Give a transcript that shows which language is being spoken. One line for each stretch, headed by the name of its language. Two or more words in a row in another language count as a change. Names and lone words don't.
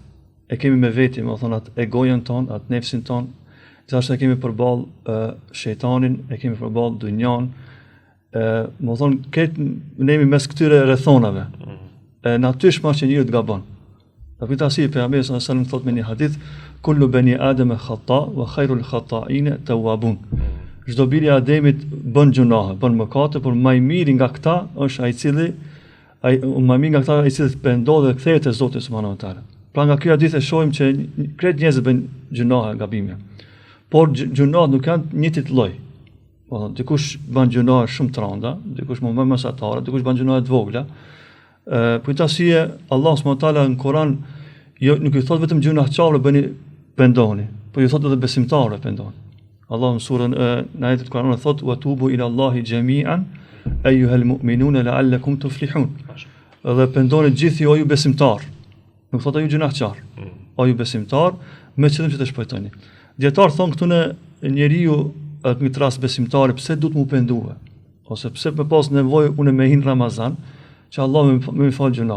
Albanian: E kemi me veti, më thonë, atë egojen ton, atë nefsin ton, gjithashtu e kemi përballë shejtanin, e kemi përballë dynjan. Më thonë, ne jemi mes këtyre rrethonave. Natyshëm është që njeriu të gabon. Për këtë arsye pejgamberi
Arabic: صلى الله عليه وسلم
Albanian: thot me një hadith,
Arabic: كل بني آدم خطاء وخير الخطائين التوابون.
Albanian: Çdo biri i Ademit bën gjunahe, bën mëkate, por më i miri nga këta është ai nga këta i cili pendohet dhe kthehet te Zoti
Arabic: سبحانه وتعالى.
Albanian: Pra nga ky hadith e shohim që krejt njerëzit bëjnë gjunahe, gabime. Por gjunahet nuk janë një tit lloj. Dikush bën gjunahe shumë të rënda, dikush më mesatare, dikush bën gjunahe të vogla. Për këtë arsye Allah
Arabic: سبحانه وتعالى
Albanian: në Kur'an nuk i thot vetëm gjunahçarë bëni pendoni, por i thot edhe besimtarëve pendoni. Allah në surën në ajetin e Kur'anit thot
Arabic: وتوبوا إلى الله جميعا أيها المؤمنون لعلكم تفلحون.
Albanian: Dhe pendoni gjithë ju besimtar. Nuk thot ju gjunahçar, ju besimtar me qëllim që të shpëtoni. Dietar thon këtu në njeriu në këtë rast besimtar pse duhet mu pendue, ose pse më pas nevojë unë me hin Ramazan, që Allah më fal gjunat.